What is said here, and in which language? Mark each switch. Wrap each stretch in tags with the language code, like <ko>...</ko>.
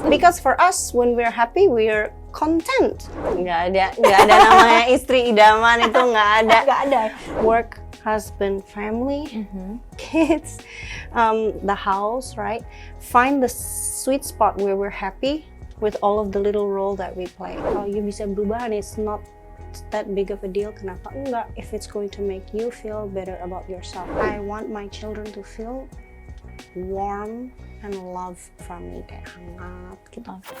<en>Because for us, when we're happy, we're content.</en> <id>Nggak ada namanya istri idaman itu nggak ada.</id> <en>Work, husband, family, kids, the house, right? Find the sweet spot where we're happy with all of the little role that we play. Kalau you</en> <id>bisa berubah</id> <en>and it's not that big of a deal,</en> <id>kenapa enggak?</id> <en>If it's going to make you feel better about yourself. I want my children to feel warm and love from me,</en> <id>kayak hangat gitu.</id>